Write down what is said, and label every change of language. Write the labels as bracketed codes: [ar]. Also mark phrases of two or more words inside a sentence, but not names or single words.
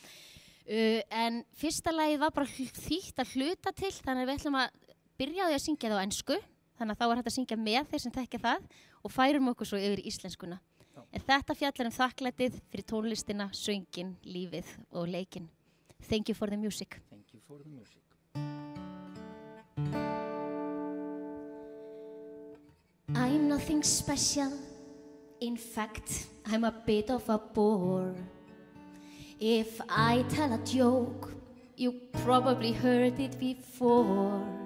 [is] En fyrsta lagið var bara þýtt að hluta til, þannig að við ætlum að byrja á því að syngja það á ensku, þannig að þá er hægt að syngja með þeir sem þekkja það og færum okkur svo yfir í íslenskuna. Já. En þetta fjallar þakklætið fyrir tónlistina, söngin, lífið og leikinn. [en] Thank you for the music. Thank you for the music. I'm nothing special, in fact, I'm a bit of a bore. If I tell a joke, you probably heard it before.